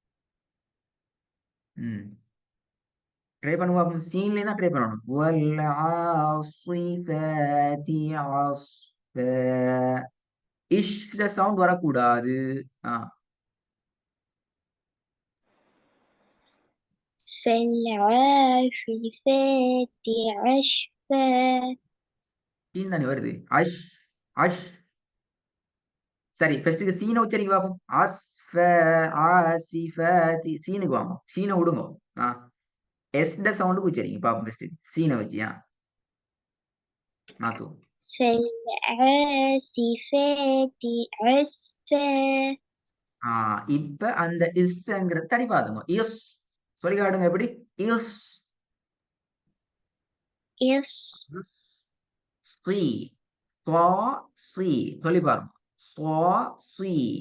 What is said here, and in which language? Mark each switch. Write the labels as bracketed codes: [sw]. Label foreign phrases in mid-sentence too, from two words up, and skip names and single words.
[ta] ட்ரை பண்ணுவோம். சீன்ல தான் ட்ரை பண்ணணும். [ar] والعاصفات عصفا. [ta] இஷ்ல சவுண்ட் வரக்கூடாது. ஆ [ar] فالعاصفات عصفا. [ta] சீன் தானே வருது. அஷ் அஷ். சரி, ஃபர்ஸ்ட்டுக்கு சீனை உச்சரிக்க பார்ப்போம். [ar] عصفا عاصفات. [ta] சீனுக்கு வாங்க, சீனை விடுங்க. ஆ எஸ்ட சவுண்டுக்கு உச்சரிங்க பார்ப்போம். ஃபர்ஸ்ட் சீனை வச்சியா மாத்துவோம். [ar] فالعاصفات عصفا. [ta] இப்ப அந்த இஸ்ங்கிற தடி பாத்துங்க. இஸ் சொல்லி காட்டுங்க எப்படி. இஸ் [ar] إص [ta] சி ஸ்வா சி சொல்லி பாருங்க. ஸ்வா சி.